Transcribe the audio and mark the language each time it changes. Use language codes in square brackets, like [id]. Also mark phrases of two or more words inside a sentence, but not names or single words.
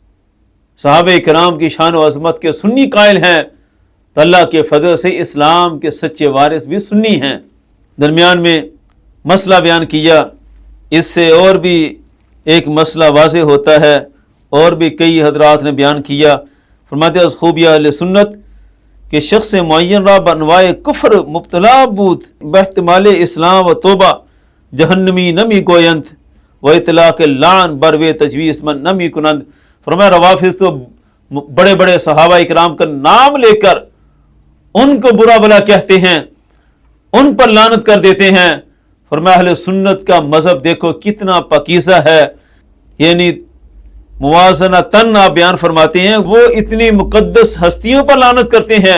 [ur] صحابہ کرام کی شان و عظمت کے سنی قائل ہیں تو اللہ کے فضل سے اسلام کے سچے وارث بھی سنی ہیں. درمیان میں مسئلہ بیان کیا، اس سے اور بھی ایک مسئلہ واضح ہوتا ہے، اور بھی کئی حضرات نے بیان کیا. [fa] فرماتے از خوبیہ اہل سنت کہ شخص معین را بانواع کفر مبتلا بود باحتمال اسلام و توبہ جہنمی نمی گوینت و اطلاق لعن بروے تجویز من نمی کنند. [ur] فرمایا روافظ تو بڑے بڑے صحابہ اکرام کا نام لے کر ان کو برا بلا کہتے ہیں، ان پر لعنت کر دیتے ہیں. فرمایا اہل سنت کا مذہب دیکھو کتنا پاکیزہ ہے، یعنی موازنتاً آپ بیان فرماتے ہیں وہ اتنی مقدس ہستیوں پر لعنت کرتے ہیں.